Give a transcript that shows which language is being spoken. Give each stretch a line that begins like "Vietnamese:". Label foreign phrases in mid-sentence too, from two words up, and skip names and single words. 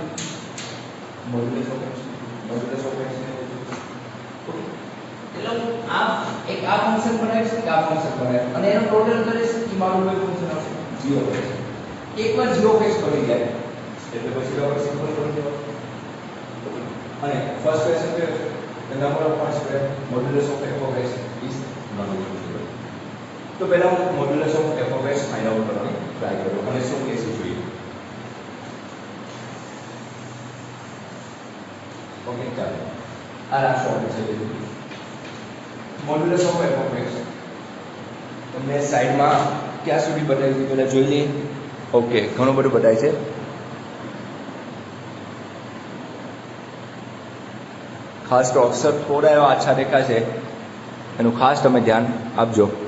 English: modulus of x ને ઓકે.
Gujarati: એટલે આ એક આ ફંક્શન બનાવીશ કે આ ફંક્શન બનાવીશ અને એનો ટોટલ કરીશ કે મારું કોઈ ફંક્શન આવશે 0x. એકવાર 0x બની જાય એટલે પછી આપણે સિમ્પલ કરી દેવાનું. અને
English: first question
Gujarati: કયો છે?
English: The number of points where modulus of f of x is not equal to 0.
Gujarati: તો પહેલા હું
English: modulus of f of x find out
Gujarati: કરવાની ટ્રાય કરું અને શું કેસ જોઈએ. ઓકે ચાલો આ રાખો આપણે છે
English: modulus of f of x.
Gujarati: તમને સાઈડમાં ક્યાં સુધી બતાવી છે પહેલા જોઈ લઈએ. ઓકે ઘણું બધું બતાય છે. ખાસ તો અક્ષર થોડા એવા આછા દેખાય છે એનું ખાસ તમે ધ્યાન આપજો.